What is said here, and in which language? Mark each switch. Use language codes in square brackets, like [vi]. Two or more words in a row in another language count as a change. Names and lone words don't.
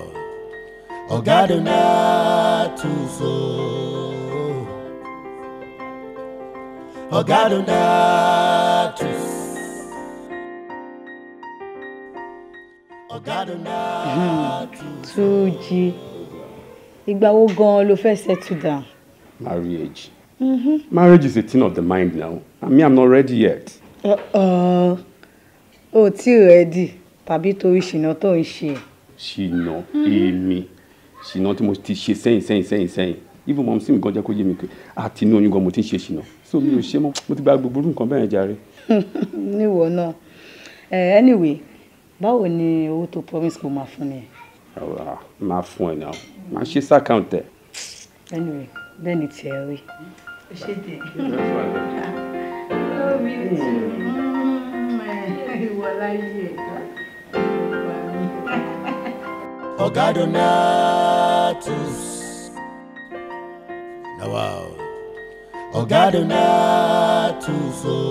[yo] Oga Donatus. Oga Donatus. Oga Donatus. Túnjí, ìgbà wo gan ló fẹ́ [en] settle down? Marriage. Marriage is a thing of the mind now. I mean, I'm not ready yet. [yo] O tí ready tàbí torí ṣìnà tó ń ṣe. Ṣìnà, èmi. Ṣìnà tí mo ti ṣe sẹ́yìn. [en] Even mom [yo] sí mi gan jẹ́ kó yé mi pé àti inú oyún gan mo ti ń ṣe ṣìnà. So mi ò ṣe mọ́. Mo ti gba gbogbo nǹkan bẹ́ẹ̀ jàre. Níwọ náà. Anyway, báwo ni owó tó promise kó máa fún ni? Máa fún ẹ náà. Máa ṣe sí account ẹ. Anyway, bẹ́ẹ̀ ni tiẹ̀ rí. Ó ṣe dé. Oga Donatus. [en] Now wow. Oga Donatus.